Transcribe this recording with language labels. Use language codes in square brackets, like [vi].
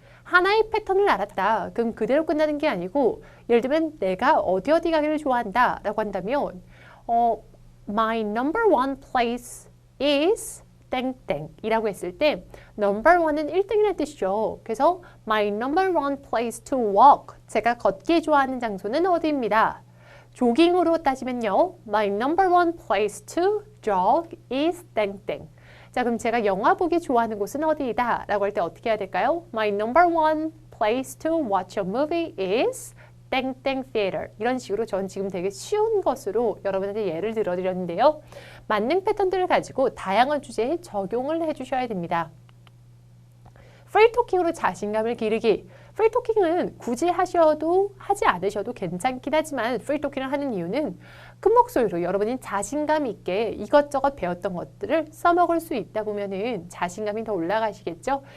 [ko] 하나의 패턴을 알았다. 그럼 그대로 끝나는 게 아니고 예를 들면 내가 어디 가기를 좋아한다 라고 한다면 [en] My number one place is [ko] 땡땡 이라고 했을 때 number one은 1등이라는 뜻이죠. 그래서 [en] My number one place to walk [ko] 제가 걷기 좋아하는 장소는 어디입니다. 조깅으로 따지면요. [en] My number one place to jog is 땡땡. [ko] 자, 그럼 제가 영화 보기 좋아하는 곳은 어디이다 라고 할 때 어떻게 해야 될까요? [en] My number one place to watch a movie is 땡땡 theater. [ko] 이런 식으로 전 지금 되게 쉬운 것으로 여러분한테 예를 들어드렸는데요. 만능 패턴들을 가지고 다양한 주제에 적용을 해주셔야 됩니다. 프리토킹으로 자신감을 기르기. 프리토킹은 굳이 하셔도 하지 않으셔도 괜찮긴 하지만 프리토킹을 하는 이유는 큰 목소리로 여러분이 자신감 있게 이것저것 배웠던 것들을 써먹을 수 있다 보면은 자신감이 더 올라가시겠죠?